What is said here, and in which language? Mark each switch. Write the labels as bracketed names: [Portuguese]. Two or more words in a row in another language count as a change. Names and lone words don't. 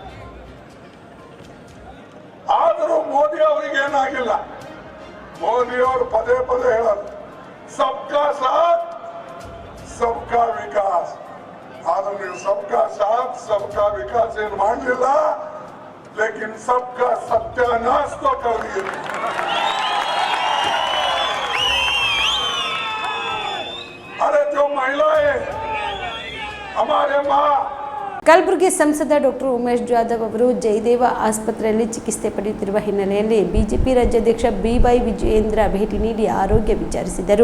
[Kannada] ಆದರೂ ಮೋದಿ ಅವರಿಗೆ ಏನಾಗಿಲ್ಲ. ಮೋದಿ ಅವರು ಪದೇ ಪದೇ ಹೇಳೋದು [Hindi] सबका साथ सबका विकास. [Kannada] ಆದ್ರೆ ನೀವು [Hindi] सबका साथ सबका विकास [Kannada] ಏನು ಮಾಡಲಿಲ್ಲ. [Hindi] लेकिन सबका सत्यानाश तो कर दिए. अरे जो महिलाएं हमारे माँ [Kannada] ಕಲಬುರಗಿ ಸಂಸದ ಡಾಕ್ಟರ್ ಉಮೇಶ್ ಜಾಧವ್ ಅವರು ಜಯದೇವ ಆಸ್ಪತ್ರೆಯಲ್ಲಿ ಚಿಕಿತ್ಸೆ ಪಡೆಯುತ್ತಿರುವ ಹಿನ್ನೆಲೆಯಲ್ಲಿ ಬಿಜೆಪಿ ರಾಜ್ಯಾಧ್ಯಕ್ಷ ಬಿವೈ ವಿಜಯೇಂದ್ರ ಭೇಟಿ ನೀಡಿ ಆರೋಗ್ಯ ವಿಚಾರಿಸಿದರು.